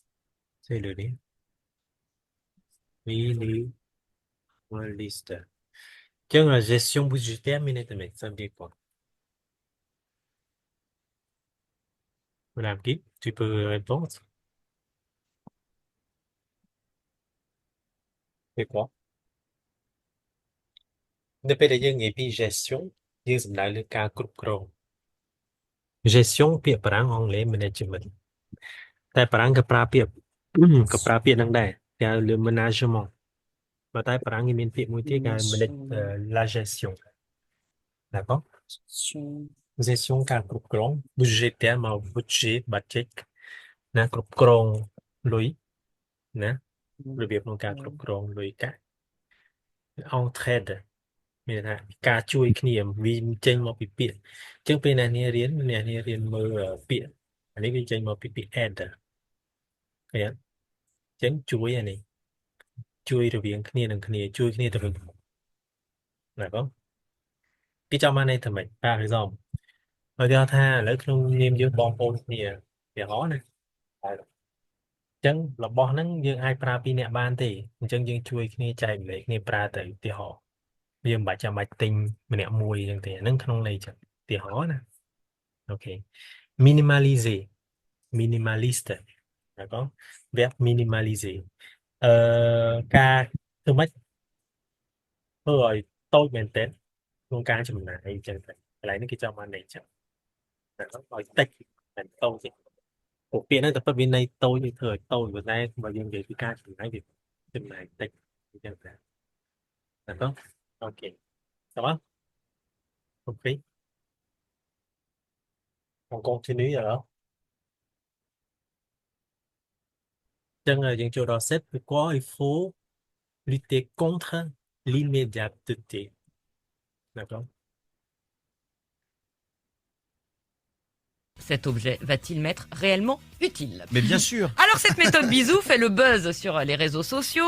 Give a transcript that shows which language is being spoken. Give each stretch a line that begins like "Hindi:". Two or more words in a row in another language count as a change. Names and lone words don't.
French: C'est le livre. Minimaliste. Tiens, la gestion budgétaire, minute, ça veut dire quoi? Madame Guy, tu peux répondre? C'est quoi?
Vietnamese: Nếu bây giờ
Khmer: យើងនិយាយពី gestion យើងសំដៅលើការគ្រប់គ្រង gestion ពាក្យបារាំងអង់គ្លេស management តែបារាំងក៏ប្រើពាក្យក៏ប្រើពាក្យហ្នឹងដែរគេហៅលើ management ប៉ុន្តែបារាំងគេមានពាក្យមួយទៀតគេហៅ
French: la gestion d'accord gestion
Khmer: ការគ្រប់គ្រង budgétaire មក budget ណាគ្រប់គ្រងលុយណារបៀបក្នុងការគ្រប់គ្រងលុ យកាក់ entraide មានថាការជួយគ្នាវាចេញមកពីពាក្យអញ្ចឹងពេលអ្នកនាងរៀនមើលពាក្យអានេះវាចេញមកពីពាក្យ aid ឃើញអញ្ចឹងជួយអានេះជួយរវាងគ្នានឹងគ្នាជួយគ្នាទៅវិញទៅមក ណាបងគេចង់បានន័យថាម៉េច
French: par exemple
Khmer: ឲ្យគេថាឥឡូវក្នុងនាមយើងបងប្អូនគ្នាវាហោណាហើយអញ្ចឹងរបស់ហ្នឹងយើងអាចប្រើពីអ្នកបានទេអ ញ្ចឹងយើងជួយគ្នាចែកម្លែកគ្នាប្រើទៅឧទាហរណ៍យើងមិនចាំបាច់ទិញម្នាក់មួយអញ្ចឹងទេហ្នឹងក្នុងន័យចឹងឧទាហ រណ៍ណាអូខេ
French: minimaliser minimaliste d'accord verbe minimaliser
Khmer: ការធ្វើម៉េចធ្វើឲ្យតូចមែនទែនក្នុងការចំ ណាយអញ្ចឹងទៅកន្លែងនេះគេចង់បានន័យចឹងឲ្យតិចមិនតូចទេពួកពាក្យហ្នឹងតែពិតវាន័យតូចវាធ្វើឲ្យតូចប៉ុន្តែបើយើងនិយាយពីការចំណាយវាចំណាយតិចអញ្ចឹងទៅ
French: d'accord ok ça va compris on continue alors
Khmer: អញ្ចឹងយើងចូលដល់
French: set pourquoi il faut lutter contre l'immédiateté d'accord Cet objet va-t-il m'être réellement utile? Mais bien sûr. Alors cette méthode bisou fait le buzz sur les réseaux sociaux.